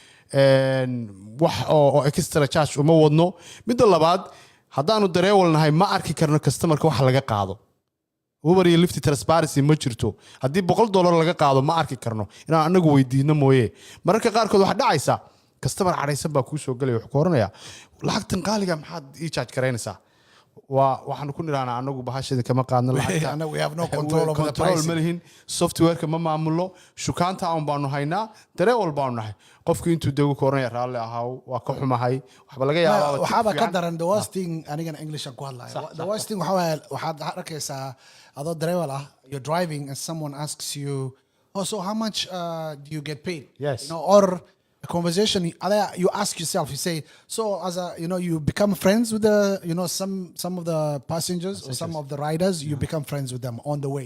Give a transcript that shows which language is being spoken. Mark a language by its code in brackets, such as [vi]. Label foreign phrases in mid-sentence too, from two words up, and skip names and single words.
[so] wax oo [en] extra charge [so] uma wadno midda labaad hadaanu dareewalnahay ma arki karno customerka wax laga qaado Uber iyo Lyft transparency ma jirto hadii $100 laga qaado ma arki karno inaan anagu weydiino mooyee mararka qaar kood wax dhacaysa customer careysan baa ku soo galay wax ku oranaya lacagtan qaaliga maxaad ii charge kareynaysaa waxaan ku niraana anagu bahashada kama qaadno lacagta [en] we have no control over the price. [so] Malihin software-ka ma maamulo shukaanta aan baanu haynaa dareewal baanu nahay qofkii intuu dagu koranaya raalli ahaa waa ka xumahay waxba laga yaabaa waxba ka daran [en] the worst thing [so] anigana English ku hadlayo [en] the worst thing [so] waxaad arkaysaa adoo dareewal ah [en] you're driving and someone asks you so how much do you get paid yes. Or a conversation you ask yourself, you say, so as you become friends with the some of the passengers or some of the riders, you become friends with them on the way.